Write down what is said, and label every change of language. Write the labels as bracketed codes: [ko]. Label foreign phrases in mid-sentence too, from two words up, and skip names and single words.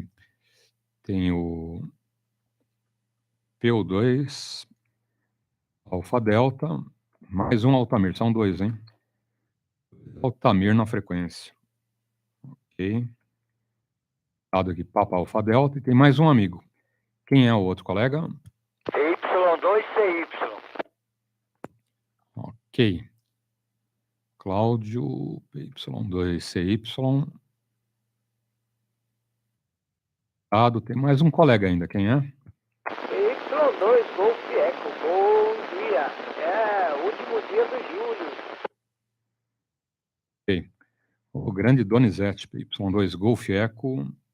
[pt] Tem o PO2 Alfa Delta Mais um Altamir, são dois, hein? Altamir na frequência. Ok. Dado aqui, Papa Alfa Delta, e tem mais um amigo. Quem é o outro colega? PY2CY. Ok. Cláudio, PY2CY. Dado, tem mais um colega ainda. Quem é? PY2 Golf Eco. Bom dia. É, último dia do julho. Ok. O grande Donizete, PY2 Golf Eco.